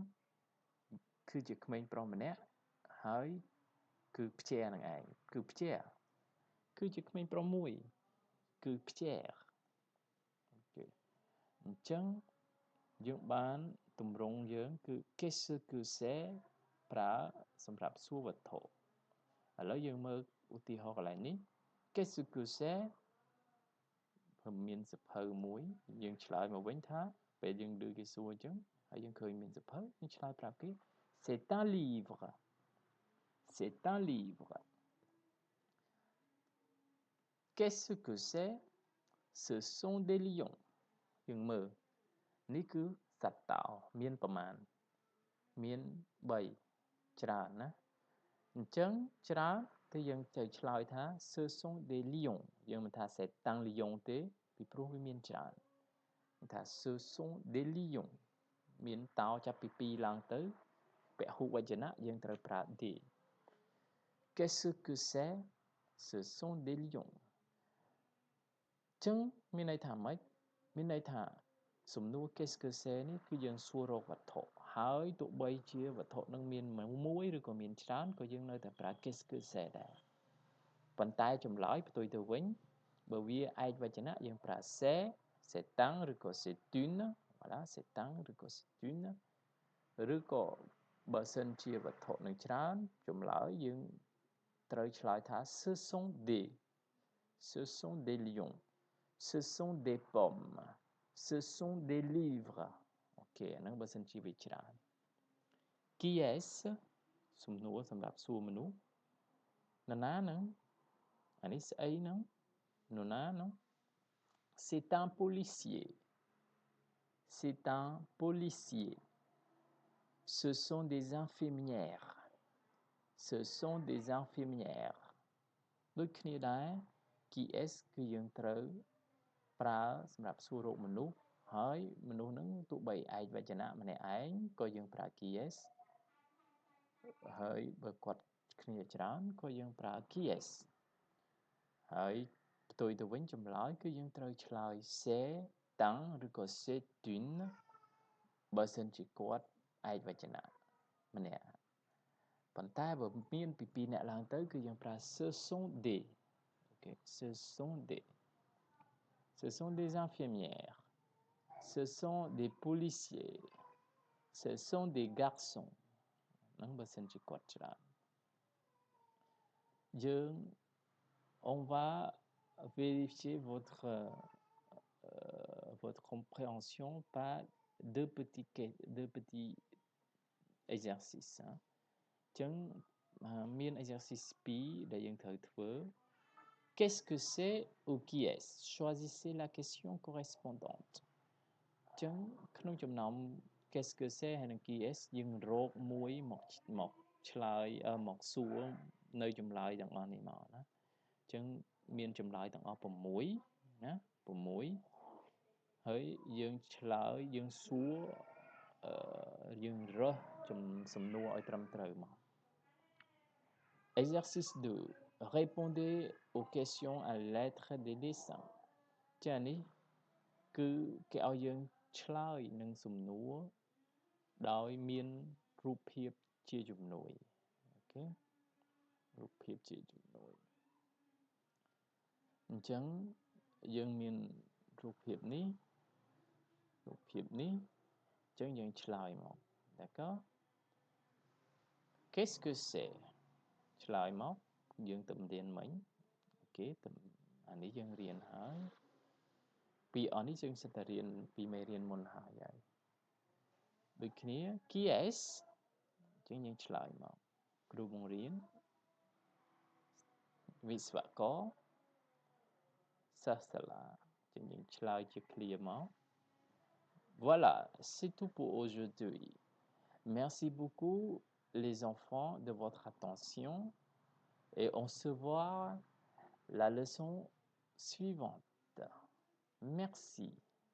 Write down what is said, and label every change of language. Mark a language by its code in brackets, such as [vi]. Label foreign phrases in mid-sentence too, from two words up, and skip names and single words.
[km] គឺជាក្មេងប្រុសម្នាក់ហើយគឺផ្ជានឹងឯងគឺផ្ជាគឺជាក្មេងប្រុសមួយគឺផ្ជាអូខេ អញ្ចឹងយើងបានទម្រង់យើងគឺ [fr] qu'est-ce que c'est [km] ប្រើសម្រាប់សួរវត្ថុឥឡូវយើងមើលឧទាហរណ៍កន្លែងនេះ [fr] qu'est-ce que c'est [km] មានសភៅមួយយើងឆ្លើយមកវិញថាពេលយើងឮគេសួរអញ្ចឹងហើយយើងឃើញមានសភៅយើងឆ្លើយប្រាប់គេ [fr] c'est un livre c'est un livre qu'est-ce que c'est ce sont des lions [km] យើងមើលនេះគឺសត្វតោមានប្រមាណមាន3ច្រើនណាអញ្ចឹងច្រើនthì យើងទៅឆ្លើយថា [fr] ce sont des lions [km] យើងមិនថា [fr] c'est un [km] lion ទេពីព្រោះវាមានច្រើនថា [fr] ce sont des lions [km] មានតោចាប់ពី2ឡើងទៅពហុវចនៈយើងត្រូវប្រើ [fr] des qu'est-ce que c'est ce sont des lions [km] ចឹងមានន័យថាម៉េចមានន័យថាសំណួរ [fr] qu'est-ce que c'est [km] នេះគឺយើង សួររកវត្ថុហើយទោះបីជាវត្ថុនឹងមានមួយឬក៏មានច្រើនក៏យើងនៅតែប្រើ [fr] qu'est-ce que c'est [km] ដែរប៉ុន្តែចម្លើយផ្ទុយទៅវិញបើវាឯកវចនៈយើងប្រើ [fr] c'est un [km] ឬក៏ [fr] c'est une voilà c'est un [km] ឬក៏ [fr] c'est une [km] ឬក៏បើសិនជាវត្ថុនឹងច្រើនចម្លើយយើងត្រូវឆ្លើយថា [fr] ce sont des lions ce sont des pommes ce sont des livres [km] អូខេហ្នឹងបើសិនជាវាច្រើន [fr] qui est [km] សំណួរសម្រាប់សួរមនុស្សនរណាហ្នឹងអានេះ ស្អីហ្នឹងនរណាហ្នឹង [fr] c'est un policier c'est un policier ce sont des infirmières ce sont des infirmières [km] ដូចគ្នាដែរ [fr] qui est [km] គឺយើងត្រូវប្រើសម្រាប់សួររកមនុស្សហើយមនុស្សហ្នឹងទោះបីឯកវចនៈម្នាក់ ឯងក៏យើងប្រើ [fr] qui est [km] ហើយបើគាត់គ្នាច្រើនក៏យើងប្រើ [fr] qui est [km] ហើយផ្ទុយទៅវិញចម្លើយគឺយើងត្រូវឆ្លើយ [fr] c'est un [km] ឬក៏ [fr] c'est une [km] បើសិនជាគាត់ឯកវចនៈម្នាក់ប៉ុន្តែបើមានពី2អ្នកឡើងទៅគឺយើងប្រើ [fr] ce sont des OK ce sont des infirmières ce sont des policiers ce sont des garçons [km] ហ្នឹងបើសិនជាគាត់ច្រើនយើង [fr] on va vérifier votre compréhension par deux petits exercices [km] អញ្ចឹងមាន [fr] exercice 2 [km] ដែលយើង ត្រូវធ្វើ [fr] qu'est-ce que c'est ou qui est choisissez la question correspondante [km] អញ្ចឹងក្នុងចំណោម [fr] qu'est-ce que c'est [km] ហើយនិង [fr] qui est [km] យើងរក មួយមកឆ្លើយមកសួរនៅចម្លើយទាំងអស់នេះមកណាអញ្ចឹងមានចម្លើយទាំងអ ស់6ណា6ហើយយើងឆ្លើយយើងសួរយើងរើសសំណួរឲ្យត្រឹមត្រូវមក [fr] exercice 2 répondez aux questions à l'aide des dessins [km] ចានេះគឺគេឲ្យយើងឆ្លើយនឹងសំណួរដោយមានរូបភាពជាជំនួយអូខេរូបភាពជាជំនួយ អញ្ចឹងយើងមានរូបភាពនេះអញ្ចឹងយើងឆ្លើយមក [fr] d'accord qu'est-ce que c'est [km] ឆ្លើយមកយើងទៅរៀនមិញអូខេអានេះយើងរៀនហើយពីអស់នេះយើងសិតតែរៀនពីមេរៀនមុនហើយដូចគ្នា [fr] qui est [km] អញ្ចឹងយើងឆ្លើយមកគ្រូបង្រៀន វិស្វករសាស្ត្រាឡាអញ្ចឹងយើងឆ្លើយជា [fr] clear [km] មក [fr] voilà c'est tout pour aujourd'hui merci beaucoup les enfants de votre attention et on se voit la leçon suivante. Merci.